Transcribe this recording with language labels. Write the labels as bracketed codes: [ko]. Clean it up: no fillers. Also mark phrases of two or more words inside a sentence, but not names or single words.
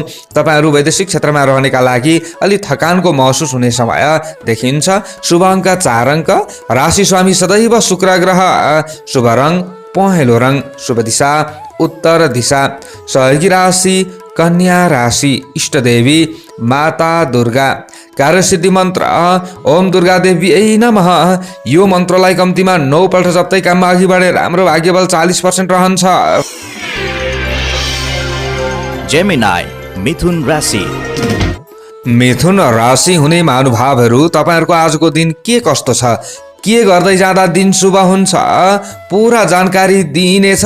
[ne] तपाईँहरू वैदेशिक क्षेत्रमा रहनेका लागि अलि थकानको महसुस हुने समय देखिन्छ। शुभ अङ्क 4 अङ्क। राशि स्वामी सदैव शुक्र ग्रह। शुभ रङ पहेँलो रङ। शुभ दिशा उत्तर दिशा। सहयोगी राशि कन्या राशि। इष्टदेवी माता दुर्गा। कार्यसिद्धि मन्त्र [sa] ओम दुर्गा देवी नमः। [ne] यो मन्त्रलाई कम्तीमा 9 पल्ट जप्दै काममा अघि बढे राम्रो भाग्यबल 40% रहन्छ। जेमिनाई मिथुन राशि। मिथुन राशि हुने महानुभावहरू तपाईँहरूको आजको दिन के कस्तो छ, के गर्दै जाँदा दिन शुभ हुन्छ, पुरा जानकारी दिइनेछ।